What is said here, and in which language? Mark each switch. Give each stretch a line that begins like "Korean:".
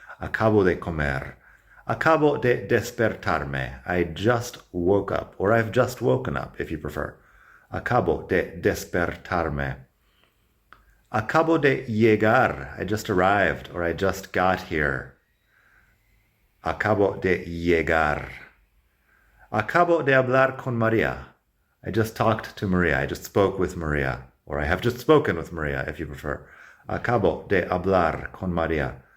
Spanish: Acabo de comer. Acabo de despertarme.
English: I just woke up, or I've just woken up, if you prefer.
Spanish: Acabo de despertarme. Acabo de llegar.
English: I just arrived, or I just got here.
Spanish: Acabo de llegar. Acabo de hablar con Maria.
English: I just talked to Maria. I just spoke with Maria. Or I have just spoken with Maria, if you prefer.
Spanish: Acabo de hablar con Maria.